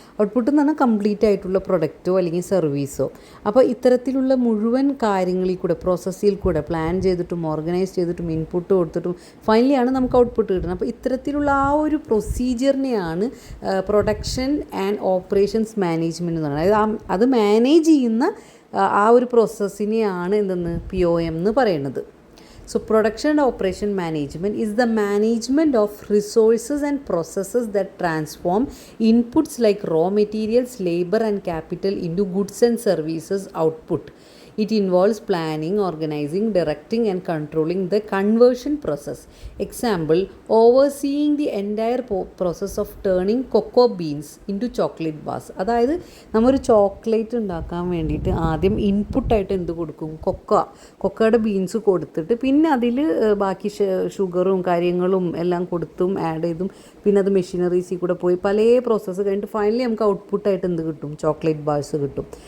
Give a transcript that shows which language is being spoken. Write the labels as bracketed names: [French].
[Malayalam] Output എന്ന് പറഞ്ഞാൽ complete ആയിട്ടുള്ള പ്രൊഡക്റ്റോ അല്ലെങ്കിൽ സർവീസോ. അപ്പോൾ ഇത്തരത്തിലുള്ള മുഴുവൻ കാര്യങ്ങളിൽ കൂടെ, പ്രോസസ്സിൽ കൂടെ പ്ലാൻ ചെയ്തിട്ടും ഓർഗനൈസ് ചെയ്തിട്ടും ഇൻപുട്ട് കൊടുത്തിട്ടും ഫൈനലിയാണ് നമുക്ക് ഔട്ട്പുട്ട് കിട്ടുന്നത്. അപ്പോൾ ഇത്തരത്തിലുള്ള ആ ഒരു പ്രൊസീജിയറിനെയാണ് പ്രൊഡക്ഷൻ ആൻഡ് ഓപ്പറേഷൻസ് മാനേജ്മെൻറ്റ് എന്ന് പറയുന്നത്. അതായത് അത് മാനേജ് ചെയ്യുന്ന ആ ഒരു പ്രോസസ്സിനെയാണ് എന്തെന്ന് POM എന്ന് പറയുന്നത്. [English] So production and operation management is the management of resources and processes that transform inputs like raw materials, labor and capital into goods and services output. It involves planning, organizing, directing and controlling the conversion process. Example, overseeing the entire process of turning cocoa beans into chocolate bars. [Malayalam] അതായത് നമ്മൊരു chocolate ഉണ്ടാക്കാൻ വേണ്ടിയിട്ട് ആദ്യം ഇൻപുട്ടായിട്ട് എന്ത് കൊടുക്കും, കൊക്കയുടെ beans കൊടുത്തിട്ട് പിന്നെ അതിൽ ബാക്കി ഷുഗറും കാര്യങ്ങളും എല്ലാം കൊടുത്തും ആഡ് ചെയ്തും പിന്നെ അത് മെഷീനറീസിൽ കൂടെ പോയി പല പ്രോസസ്സ് കഴിഞ്ഞിട്ട് ഫൈനലി നമുക്ക് ഔട്ട്പുട്ടായിട്ട് എന്ത് കിട്ടും, ചോക്ലേറ്റ് ബാർസ് കിട്ടും.